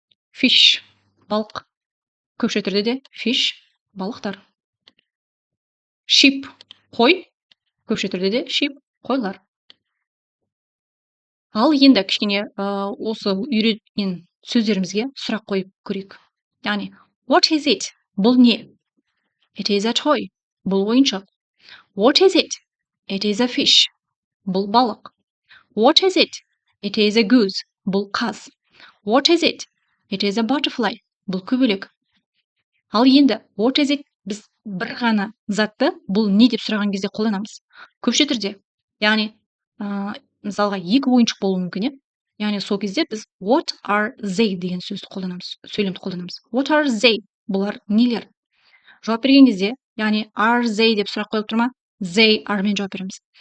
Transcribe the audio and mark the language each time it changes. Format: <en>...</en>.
<kk>Fish, балық, көпше түрде де fish, балықтар. Sheep, қой, көпше түрде де sheep, қойлар. Ал енді кішкене осы үйреткен сөздерімізге сұрақ қойып көрейік.</kk> <en>Яғни, what is it? Бұл не? It is a toy. Бұл ойыншық. What is it? It is a fish. Бұл балық. What is it? It is a goose. Бұл қаз. What is it? It is a butterfly. Бұл көбелек. Ал енді, what is it?</en> <kk>Біз бір ғана затты бұл не деп сұраған кезде қолданамыз. Көпше түрде. Яғни, мысалға екі ойыншық болуы мүмкін. Яғни сол кезде біз what are they деген сөзді қолданамыз, сөйлемді қолданамыз.</kk> <en>What are they? Бұлар нелер?</en> <kk>Жауап берген кезде, яғни are they деп сұрақ қойылып тұрма, they are мен жауап береміз.</kk>